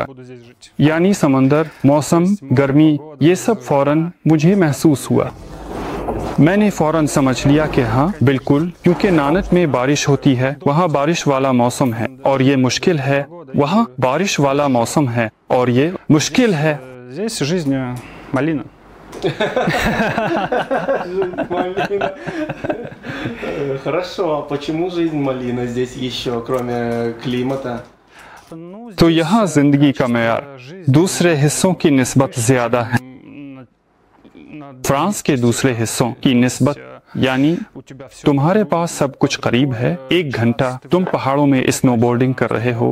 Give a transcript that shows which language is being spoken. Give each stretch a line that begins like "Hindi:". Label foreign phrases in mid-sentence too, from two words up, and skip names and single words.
Urdu: یعنی سمندر، موسم، گرمی، یہ سب فوراً مجھے محسوس ہوا. میں نے فوراً سمجھ لیا کہ ہاں بالکل، کیونکہ نانٹ میں بارش ہوتی ہے، وہاں بارش والا موسم ہے اور یہ مشکل ہے. وہاں بارش والا موسم ہے اور یہ مشکل ہے.
Russian: Хорошо, а почему жизнь малина здесь еще, кроме климата?
Urdu: تو یہاں زندگی کا معیار دوسرے حصوں کی نسبت زیادہ ہے. فرانس کے دوسرے حصوں کی نسبت، یعنی تمہارے پاس سب کچھ قریب ہے. 1 گھنٹہ تم پہاڑوں میں سنوبورڈنگ کر رہے ہو.